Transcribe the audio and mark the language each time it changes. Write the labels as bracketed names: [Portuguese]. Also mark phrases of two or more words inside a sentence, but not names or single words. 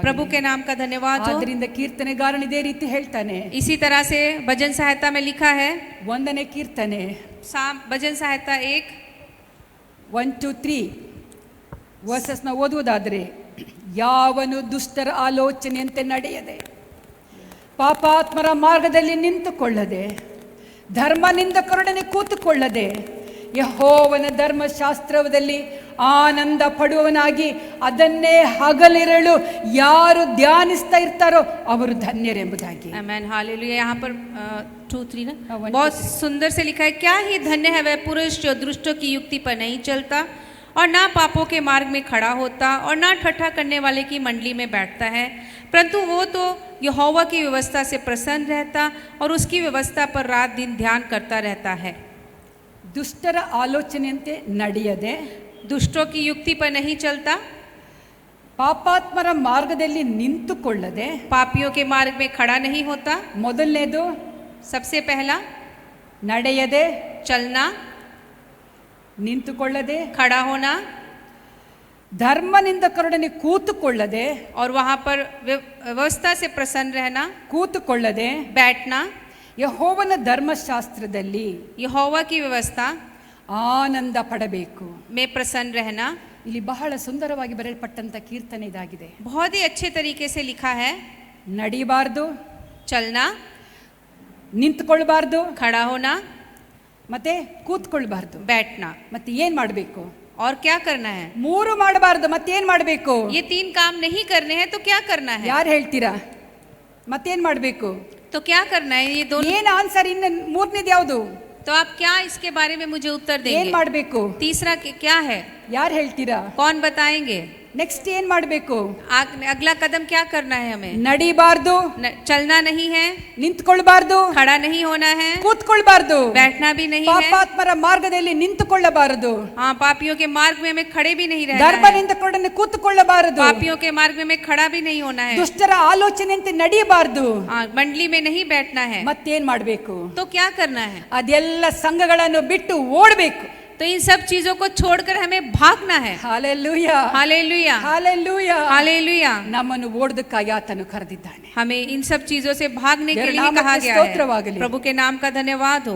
[Hindi] प्रभु के नाम का धन्यवाद हो. [Kannada] ಆದ್ದರಿಂದ ಕೀರ್ತನೆಗಾರನು ಇದೇ ರೀತಿ ಹೇಳ್ತಾನೆ. [Hindi] इसी तरह से भजन सहायता में लिखा है, [Kannada] 1ನೇ ಕೀರ್ತನೆ [Hindi] भजन सहायता 1 [Kannada] 1 2 3 ವರ್ಸಸ್ ನ ಓದುವುದಾದರೆ, ಯಾವನು ದುಷ್ಟರ ಆಲೋಚನೆಯಂತೆ ನಡೆಯದೆ ಪಾಪಾತ್ಮರ ಮಾರ್ಗದಲ್ಲಿ ನಿಂತುಕೊಳ್ಳದೆ ಧರ್ಮನಿಂದಕರೊಡನೆ ಕೂತುಕೊಳ್ಳದೆ ಯೆಹೋವನ ಧರ್ಮಶಾಸ್ತ್ರದಲ್ಲಿ ಆನಂದ ಪಡುವವನಾಗಿ ಅದನ್ನೇ ಹಗಲಿರಳು ಯಾರು ಧ್ಯಾನಿಸ್ತಾ ಇರ್ತಾರೋ ಅವರು ಧನ್ಯರೆಂಬುದಾಗಿ. [Hindi] आमेन. हालेलुया. यहाँ पर 2 3 ना हाँ, 1 बहुत 2 3 सुंदर से लिखा है, क्या ही धन्य है वह पुरुष जो दुष्टों की युक्ति पर नहीं चलता और ना पापों के मार्ग में खड़ा होता और ना ठट्ठा करने वाले की मंडली में बैठता है, परंतु वो तो यहोवा की व्यवस्था से प्रसन्न रहता और उसकी व्यवस्था पर रात दिन ध्यान करता रहता है. [Kannada] ದುಷ್ಟರ ಆಲೋಚನೆಯಂತೆ ನಡೆಯದೆ, [Hindi] दुष्टों की युक्ति पर नहीं चलता, [Kannada] ಪಾಪಾತ್ಮರ ಮಾರ್ಗದಲ್ಲಿ ನಿಂತುಕೊಳ್ಳದೆ, [Hindi] पापियों के मार्ग में खड़ा नहीं होता. [Kannada] ಮೊದಲನೇದು [Hindi] सबसे पहला [Kannada] ನಡೆಯದೆ, [Hindi] चलना, [Kannada] ನಿಂತುಕೊಳ್ಳದೆ, [Hindi] खड़ा होना. [Kannada] ಧರ್ಮನಿಂದಕರೊಡನೆ ಕೂತುಕೊಳ್ಳದೆ, [Hindi] और वहाँ पर व्यवस्था से प्रसन्न रहना, [Kannada] ಕೂತುಕೊಳ್ಳದೆ [Hindi] बैठना, [Kannada] ಯೆಹೋವನ ಧರ್ಮಶಾಸ್ತ್ರದಲ್ಲಿ [Hindi] यहोवा की व्यवस्था [Kannada] ಆನಂದ ಪಡಬೇಕು. [Hindi] में प्रसन्न रहना। [Kannada] ಇಲ್ಲಿ ಬಹಳ ಸುಂದರವಾಗಿ ಬರೆಯಲ್ಪಟ್ಟಂತ ಕೀರ್ತನೆ ಇದಾಗಿದೆ. [Hindi] बहुत ही अच्छे तरीके से लिखा है। [Kannada] ನಡಿಬಾರ್ದು, [Hindi] चलना, [Kannada] ನಿಂತ್ಕೊಳ್ಬಾರ್ದು, [Hindi] खड़ा होना, [Kannada] ಮತ್ತೆ ಕೂತ್ಕೊಳ್ಬಾರ್ದು. [Hindi] बैठना, [Kannada] ಮತ್ತೆ ಏನ್ ಮಾಡ್ಬೇಕು? [Hindi] और क्या करना है? [Kannada] ಮೂರು ಮಾಡಬಾರ್ದು, ಮತ್ತೇನ್ ಮಾಡ್ಬೇಕು? [Hindi] ये 3 काम नहीं करने हैं तो क्या करना है? [Kannada] ಯಾರು ಹೇಳ್ತೀರಾ? ಮತ್ತೇನ್ ಮಾಡ್ಬೇಕು? [Hindi] तो क्या करना है? ये दोनों। [Kannada] ಏನ್ ಆನ್ಸರ್? ಇನ್ನು ಮೂರನೇದು ಯಾವುದು? [Hindi] तो आप क्या इसके बारे में मुझे उत्तर [Kannada] ಏನ್ [Hindi] देंगे? [Kannada] ಮಾಡ್ಬೇಕು? [Hindi] तीसरा क्या है? [Kannada] ಯಾರು ಹೇಳ್ತೀರಾ? [Hindi] कौन बताएंगे? [Kannada] ನೆಕ್ಸ್ಟ್ ಏನ್ ಮಾಡ್ಬೇಕು? [Hindi] अगला कदम क्या करना है हमें? [Kannada] ನಡಿಬಾರ್ದು, [Hindi] चलना नहीं है, [Kannada] ನಿಂತ್ಕೊಳ್ಬಾರ್ದು, [Hindi] खड़ा नहीं होना है, [Kannada] ಕೂತ್ಕೊಳ್ಬಾರ್ದು, [Hindi] बैठना भी नहीं है। [Kannada] ಪಾಪಾತ್ಮರ ಮಾರ್ಗದಲ್ಲಿ ನಿಂತುಕೊಳ್ಳಬಾರದು, [Hindi] हाँ, पापियों के मार्ग में हमें खड़े भी नहीं रहना है। [Kannada] ಧರ್ಮನಿಂದಕರೊಡನೆ ಕೂತುಕೊಳ್ಳಬಾರದು, [Hindi] पापियों के मार्ग में हमें खड़ा भी नहीं होना है। [Kannada] ದುಷ್ಟರ ಆಲೋಚನೆಯಂತೆ ನಡೆಯಬಾರದು. [Hindi] हाँ, मंडली में नहीं बैठना है। [Kannada] ಮತ್ತೇನ್ ಮಾಡ್ಬೇಕು? [Hindi] तो क्या करना है? [Kannada] ಅದೆಲ್ಲ ಸಂಘಗಳನ್ನು ಬಿಟ್ಟು ಓಡಬೇಕು. [Hindi] तो इन सब चीजों को छोड़कर हमें भागना है। [Kannada] ಹಾಲೆಲೂಯಾ, [Hindi] हालेलुया, [Kannada] ಹಾಲೆಲೂಯಾ. [Hindi] हालेलुया। [Kannada] ನಮ್ಮನ್ನು ಓಡೋದಕ್ಕಾಗಿ ಆತನು ಕರೆದಿದ್ದಾನೆ. [Hindi] हमें इन सब चीजों से भागने के लिए नाम कहा के गया [Kannada] स्तोत्रवागಲಿ. [Hindi] है। प्रभु के नाम का धन्यवाद हो।